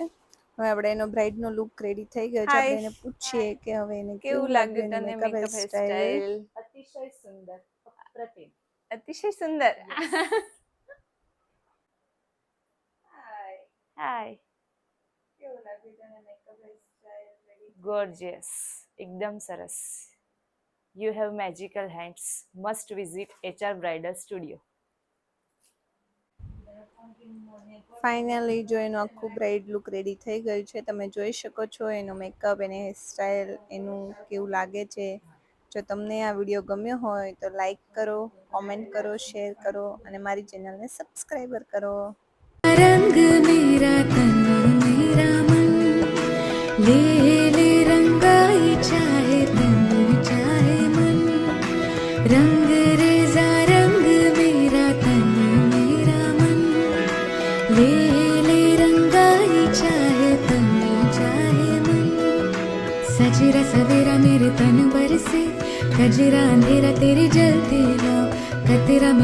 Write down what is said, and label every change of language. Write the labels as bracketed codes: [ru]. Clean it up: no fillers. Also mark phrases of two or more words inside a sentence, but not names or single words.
[gu] હવે આપણે એનો બ્રાઇડનો [en] look ready [gu] થઈ ગયો છે. આપણે એને પૂછીએ કે હવે એને કેવું લાગ્યું એની [en] makeup hairstyle. [gu] અતિશય સુંદર, અપ્રતિમ, અતિશય સુંદર. હાય, કેવું લાગ્યું તને [en] makeup hairstyle? [gu] ગોર્જિયસ, એકદમ સરસ. [en] You have magical hands. Must visit HR Bridal Studio. [gu] ફાઇનલી જો એનું આખું [en] bride look ready [gu] થઈ ગયું છે, તમે જોઈ શકો છો. એનો મેકઅપ, એની હેરસ્ટાઈલ, એનું કેવું લાગે છે. જો તમને આ વિડીયો ગમ્યો હોય તો લાઈક કરો, કોમેન્ટ કરો, શેર કરો અને મારી ચેનલને સબસ્ક્રાઈબર કરો. [hi] रंग मेरा तन मेरा मन ले ले रंगाई चाहे तन चाहे मन रंग रेजा रंग मेरा तन मेरा मन ले ले रंगाई चाहे तन चाहे मन सजरा सवेरा मेरे तन पर से कजरा अंधेरा तेरी जलती लो कतरा में